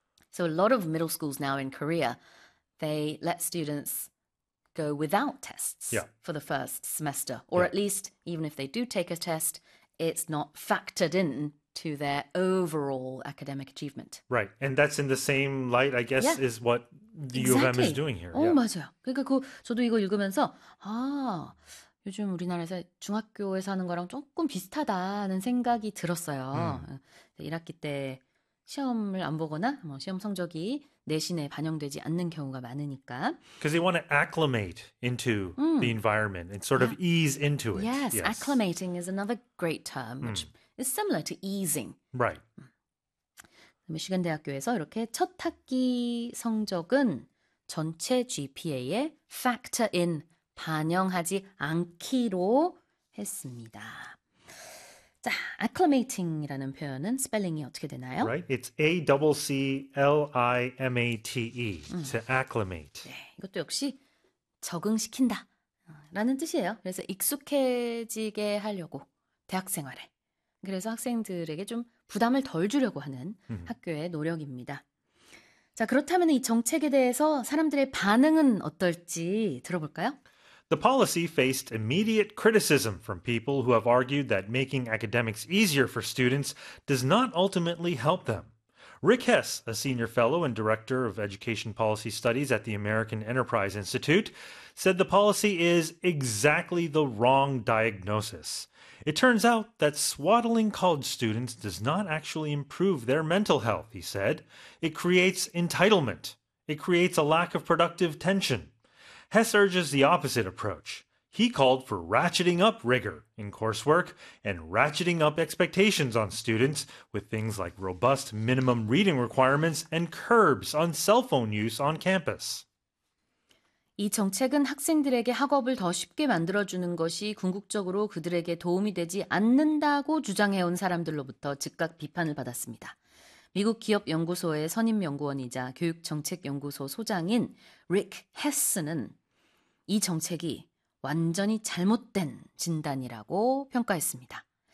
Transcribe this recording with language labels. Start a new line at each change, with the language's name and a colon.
English: So a lot of middle schools now in Korea, they let students go without tests for the first semester, or at least even if they do take a test, it's not factored in to their overall academic achievement. Right. And that's in the same light, I guess, Yeah, is what the U of M is exactly. doing here.
Korean: 오,
English: Yeah.
Korean: 맞아요. 그러니까 저도 이거 읽으면서 아, 요즘 우리나라에서 중학교에서 하는 거랑 조금 비슷하다는 생각이 들었어요. 1학기 때 시험을 안 보거나 뭐 시험 성적이 내신에 반영되지 않는 경우가 많으니까.
English: Because they want to acclimate into the environment and sort of ease into it. Yes, acclimating is another great term, which is similar to easing. Right.
Korean: 미시간 대학교에서 이렇게 첫 학기 성적은 전체 GPA에
English: factor in
Korean: 반영하지 않기로 했습니다. 자, acclimating이라는 표현은 스펠링이 어떻게 되나요?
English: Right? It's ACCLIMATE to acclimate.
Korean: 네, 이것도 역시 적응시킨다 라는 뜻이에요. 그래서 익숙해지게 하려고 대학 생활에. 그래서 학생들에게 좀 부담을 덜 주려고 하는 학교의 노력입니다. 자, 그렇다면 이 정책에 대해서 사람들의 반응은 어떨지 들어볼까요?
English: The policy faced immediate criticism from people who have argued that making academics easier for students does not ultimately help them. Rick Hess, a senior fellow and director of education policy studies at the American Enterprise Institute, said the policy is exactly the wrong diagnosis. It turns out that swaddling college students does not actually improve their mental health, he said. It creates entitlement. It creates a lack of productive tension. Hess urges the opposite approach. He called for ratcheting up rigor in coursework and ratcheting up expectations on students with things like robust minimum reading requirements and curbs on cell phone use on campus.
Korean: 이 정책은 학생들에게 학업을 더 쉽게 만들어주는 것이 궁극적으로 그들에게 도움이 되지 않는다고 주장해온 사람들로부터 즉각 비판을 받았습니다. 미국 기업연구소의 선임연구원이자 교육정책연구소 소장인 릭 헤스는 이 정책이 완전히 잘못된 진단이라고 평가했습니다.